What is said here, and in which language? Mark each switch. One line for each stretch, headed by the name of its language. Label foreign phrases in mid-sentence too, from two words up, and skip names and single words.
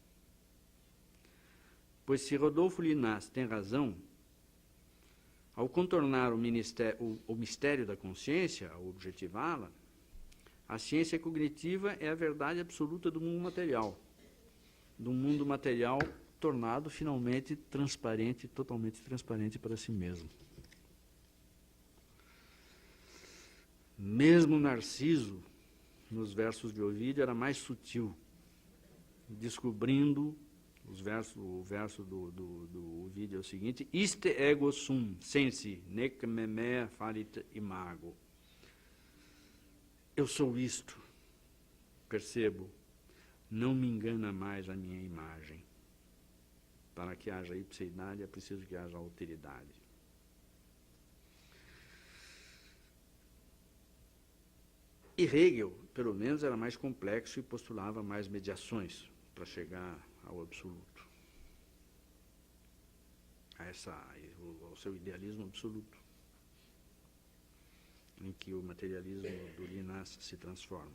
Portuguese: Pois se Rodolfo Linás tem razão, ao contornar o mistério da consciência, ao objetivá-la, a ciência cognitiva é a verdade absoluta do mundo material tornado finalmente transparente, totalmente transparente para si mesmo. Mesmo Narciso, nos versos de Ovídio, era mais sutil, descobrindo o verso do Ovídio é o seguinte:
Latin: Iste ego sum, sensi, nec me mea falit imago.
Portuguese: Eu sou isto, percebo, não me engana mais a minha imagem. Para que haja ipseidade, é preciso que haja alteridade. E Hegel, pelo menos, era mais complexo e postulava mais mediações para chegar ao absoluto, ao seu idealismo absoluto, em que o materialismo do Linás se transforma.